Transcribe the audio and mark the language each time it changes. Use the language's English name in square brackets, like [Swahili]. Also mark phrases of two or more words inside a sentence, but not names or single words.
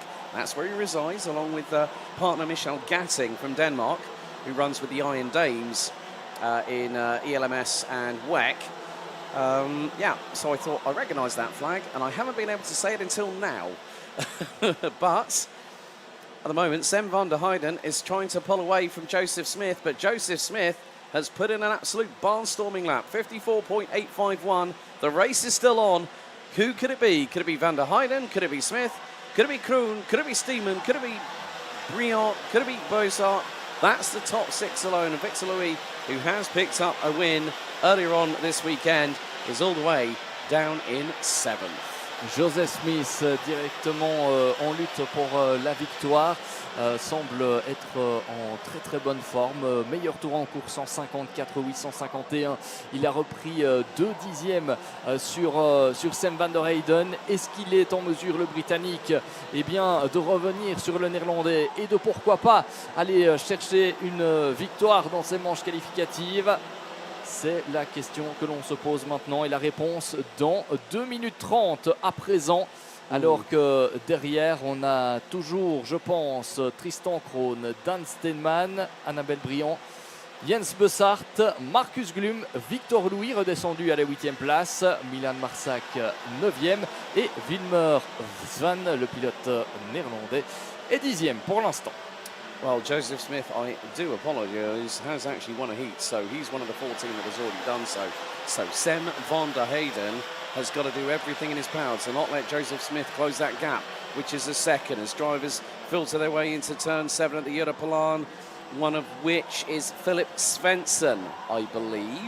[English] That's where he resides, along with partner Michel Gatting from Denmark, who runs with the Iron Dames in ELMS and WEC. So I thought I recognised that flag, and I haven't been able to say it until now. But at the moment, Sam van der Heyden is trying to pull away from Joseph Smith, but Joseph Smith has put in an absolute barnstorming lap, 54.851. The race is still on. Who could it be? Could it be van der Heyden? Could it be Smith? Could it be Krohn? Could it be Steeman? Could it be Briand? Could it be Bossart? That's the top six alone. And Victor Louis, who has picked up a win earlier on this weekend, is all the way down in 7th. [French] Joseph Smith directement en lutte pour la victoire, semble être en très bonne forme, meilleur tour en course 154-851. Il a repris 2 dixièmes sur Sam van der Heyden. Est-ce qu'il est en mesure, le Britannique, de revenir sur le Néerlandais et de pourquoi pas aller chercher une victoire dans ces manches qualificatives? C'est la question que l'on se pose maintenant et la réponse dans 2 minutes 30 à présent. Alors que derrière, on a toujours, je pense, Tristan Krohn, Dan Steenman, Annabelle Briand, Jens Bossart, Marcus Glum, Victor Louis redescendu à la 8e place, Milan Marsac 9e et Wilmer Svan, le pilote néerlandais, est 10e pour l'instant. [English] Well, Joseph Smith, I do apologise, has actually won a heat, so he's one of the 14 that has already done so. So Sam van der Heyden has got to do everything in his power to not let Joseph Smith close that gap, which is a second, as drivers filter their way into turn 7 at the Europalan, one of which is Philip Svensson, I believe.